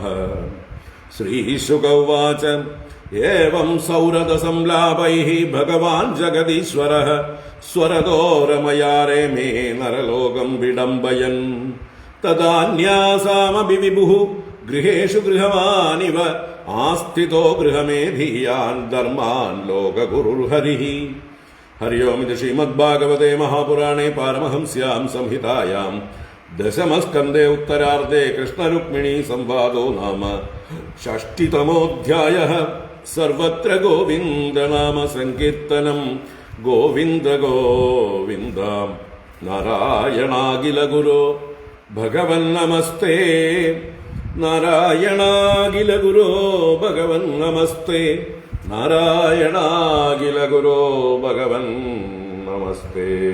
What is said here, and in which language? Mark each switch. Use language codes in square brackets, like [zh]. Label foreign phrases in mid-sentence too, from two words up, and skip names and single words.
[sa] श्रीशुक उवाच एवं सौरदसंलापैः भगवान् जगदीश्वरः स्वरतो रमयारे मे नरलोकं विडम्बयन् तदान्यासामपि विभुः गृहेषु गृहवानिव आस्थितो गृहमेधीयान् धर्मान् लोकगुरुर्हरिः। हरि ओम् इति श्रीमद्भागवते महापुराणे पारमहंस्यां संहितायां दशमस्कन्धे उत्तरार्धे कृष्णरुक्मिणी संवादो नाम षष्टितमोऽध्यायः। സർവത്ര ഗോവിന്ദനാമ സങ്കീർത്തനം ഗോവിന്ദ ഗോവിന്ദ. നാരായണാഖില ഗുരോ ഭഗവൻ നമസ്തേ. നാരായണാഖില ഗുരോ ഭഗവൻ നമസ്തേ. നാരായണാഖില ഗുരോ ഭഗവൻ നമസ്തേ.